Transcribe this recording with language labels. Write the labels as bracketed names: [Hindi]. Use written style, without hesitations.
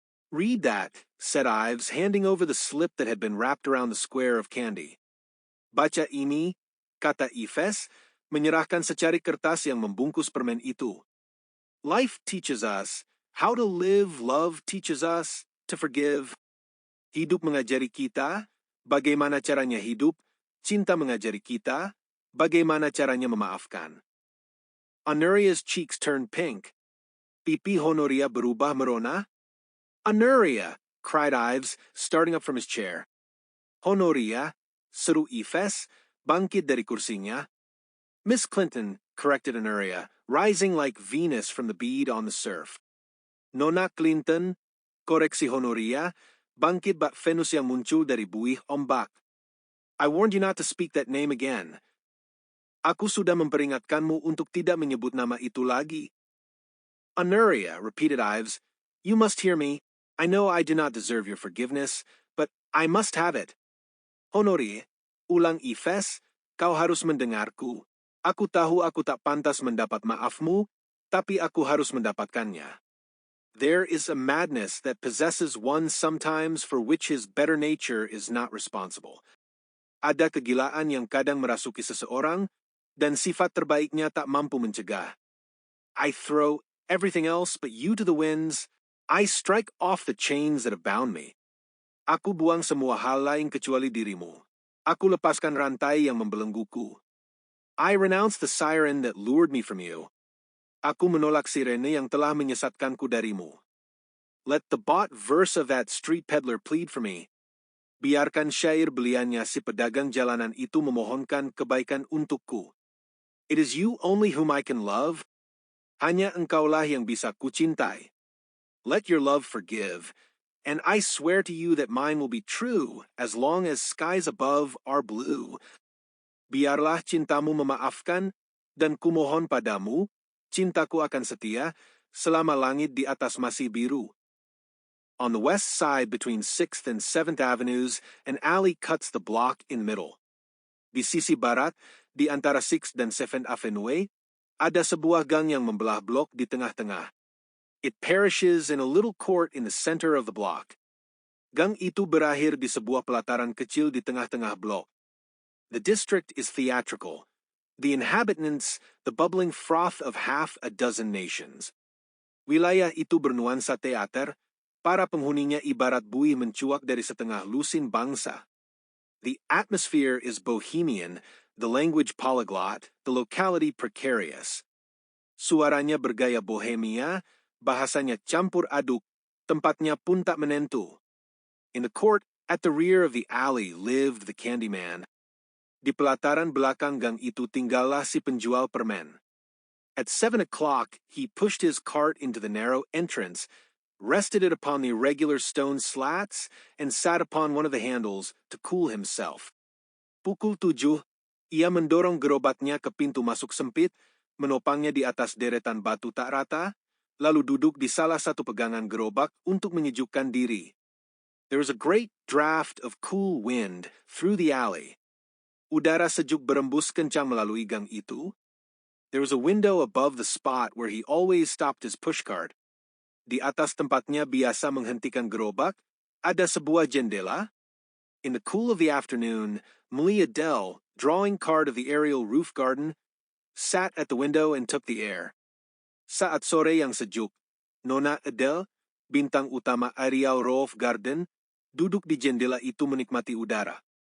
[English] Read that, said Ives, handing over the slip that had been wrapped around the square of candy. [Indonesian] Baca ini, kata Ives, menyerahkan secari kertas yang membungkus permen itu. [English] Life teaches us how to live, love teaches us to forgive. [Indonesian] Hidup mengajari kita bagaimana caranya hidup, cinta mengajari kita bagaimana caranya memaafkan. [English] Honoria's cheeks turned pink. [Indonesian] Pipi Honoria berubah merona. [English] Honoria, cried Ives, starting up from his chair. [Indonesian] Honoria, seru Ives, bangkit dari kursinya. [English] Miss Clinton, corrected Honoria, rising like Venus from the bead on the surf. [Indonesian] Nona Clinton, koreksi Honoria, bangkit bat Venus yang muncul dari buih ombak. [English] I warned you not to speak that name again. [Indonesian] Aku sudah memperingatkanmu untuk tidak menyebut nama itu lagi. [English] Honoria, repeated Ives, you must hear me. I know I do not deserve your forgiveness, but I must have it. [Indonesian] Honoria, ulang Ives, kau harus mendengarku. Aku tahu aku tak pantas mendapat maafmu, tapi aku harus mendapatkannya. [English] There is a madness that possesses one sometimes for which his better nature is not responsible. [Indonesian] Ada kegilaan yang kadang merasuki seseorang, dan sifat terbaiknya tak mampu mencegah. [English] I throw everything else but you to the winds. I strike off the chains that have bound me. [Indonesian] Aku buang semua hal lain kecuali dirimu. Aku lepaskan rantai yang membelengguku. [English] I renounce the siren that lured me from you. [Indonesian] Aku menolak sirene yang telah menyesatkanku darimu. [English] Let the bought verse of that street peddler plead for me. [Indonesian] Biarkan syair beliannya si pedagang jalanan itu memohonkan kebaikan untukku. [English] It is you only whom I can love. [Indonesian] Hanya engkaulah yang bisa kucintai. [English] Let your love forgive, and I swear to you that mine will be true as long as skies above are blue. [Indonesian] Biarlah cintamu memaafkan, dan kumohon padamu, cintaku akan setia, selama langit di atas masih biru. [English] On the west side between 6th and 7th Avenues, an alley cuts the block in the middle. [Indonesian] Di sisi barat, di antara 6th dan 7th Avenue, ada sebuah gang yang membelah blok di tengah-tengah. [English] It perishes in a little court in the center of the block. [Indonesian] Gang itu berakhir di sebuah pelataran kecil di tengah-tengah blok. [English] The district is theatrical. The inhabitants, the bubbling froth of half a dozen nations. [Indonesian] Wilayah itu bernuansa teater, para penghuninya ibarat buih mencuak dari setengah lusin bangsa. [English] The atmosphere is bohemian, the language polyglot, the locality precarious. [Indonesian] Suaranya bergaya bohemia, bahasanya campur aduk, tempatnya pun tak menentu. [English] In the court, at the rear of the alley, lived the Candyman. [Indonesian] Di pelataran belakang gang itu tinggallah si penjual permen. [English] At 7 o'clock, he pushed his cart into the narrow entrance, rested it upon the irregular stone slats, and sat upon one of the handles to cool himself. [Indonesian] Pukul 7, Ia mendorong gerobaknya ke pintu masuk sempit, menopangnya di atas deretan batu tak rata, lalu duduk di salah satu pegangan gerobak untuk menyejukkan diri. [English] There was a great draft of cool wind through the alley. [Indonesian] Udara sejuk berembus kencang melalui gang itu. [English] There was a window above the spot where he always stopped his pushcart. [Indonesian] Di atas tempatnya biasa menghentikan gerobak, ada sebuah jendela. [English] In the cool of the afternoon, Malia Dell, drawing card of the aerial roof garden, sat at the window and took the air. [Indonesian] Saat sore yang sejuk, Nona Adele, bintang utama [English] aerial roof garden, [Indonesian] duduk di jendela itu menikmati udara.